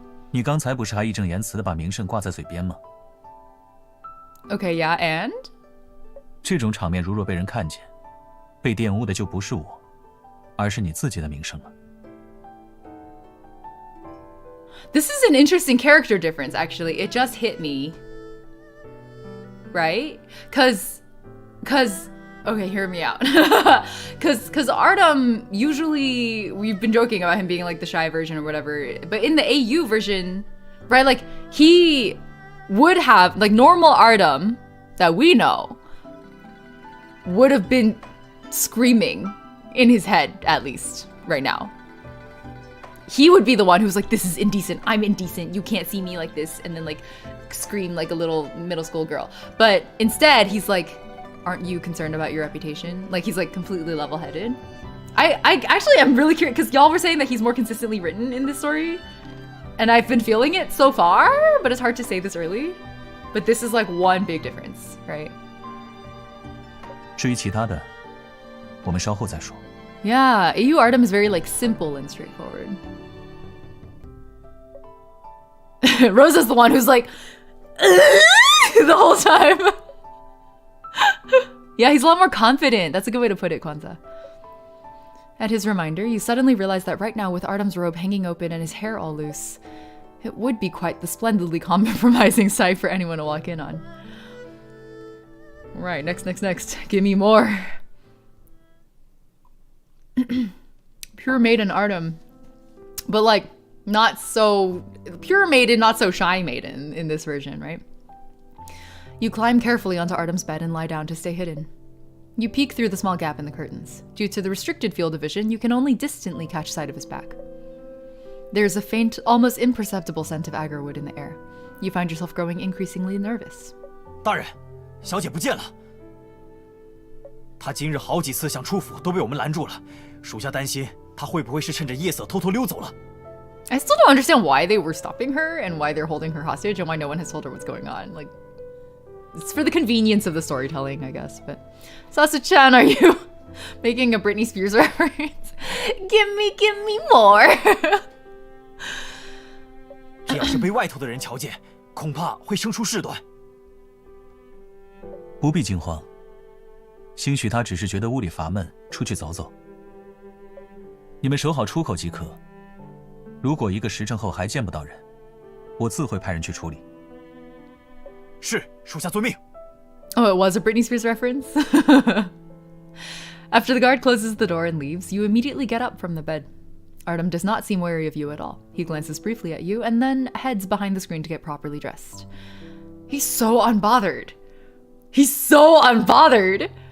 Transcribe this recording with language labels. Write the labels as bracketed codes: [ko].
[zh] 你刚才不是还义正言辞地把名声挂在嘴边吗？ [en] Okay, yeah, and? [zh] 这种场面如若被人看见，被玷污的就不是我，而是你自己的名声了。 [en] This is an interesting character difference, actually. It just hit me. Right? Cause, okay, hear me out. Cause Artem, usually, we've been joking about him being like the shy version or whatever, but in the AU version, right, like, he would have, like, normal Artem that we know would have been screaming in his head, at least, right now. He would be the one who's like, this is indecent, I'm indecent, you can't see me like this, and then like scream like a little middle school girl. But instead, he's like, aren't you concerned about your reputation? Like, he's like completely level-headed. I actually am really curious, because y'all were saying that he's more consistently written in this story, and I've been feeling it so far, but it's hard to say this early. But this is like one big difference, right? [zh] 至于其他的，我们稍后再说。 [en] Yeah, AU Artem is very like simple and straightforward. Rosa's the one who's like the whole time. Yeah, he's a lot more confident. That's a good way to put it, Kwanzaa. At his reminder, you suddenly realize that right now, with Artem's robe hanging open and his hair all loose, it would be quite the splendidly compromising sight for anyone to walk in on. Right, next. Give me more. Pure maiden Artem, but like not so pure maiden, not so shy maiden in this version, right? You climb carefully onto Artem's bed and lie down to stay hidden. You peek through the small gap in the curtains. Due to the restricted field of vision, you can only distantly catch sight of his back. There's a faint, almost imperceptible scent of agarwood in the air. You find yourself growing increasingly nervous. [zh] 大人，小姐不见了。她今日好几次想出府，都被我们拦住了。属下担心她会不会是趁着夜色偷偷溜走了。 [en] I still don't understand why they were stopping her and why they're holding her hostage and why no one has told her what's going on. Like, it's for the convenience of the storytelling, I guess. But Sasu-chan, are you making a Britney Spears reference? Give me more. [zh] 这要是被外头的人瞧见，恐怕会生出事端。不必惊慌，兴许他只是觉得屋里乏闷，出去走走。你们守好出口即可。如果1个时辰后还见不到人，我自会派人去处理。是，属下遵命。 [en] Oh, it was a Britney Spears reference? After the guard closes the door and leaves, you immediately get up from the bed. Artem does not seem wary of you at all. He glances briefly at you and then heads behind the screen to get properly dressed. He's so unbothered. He's so unbothered.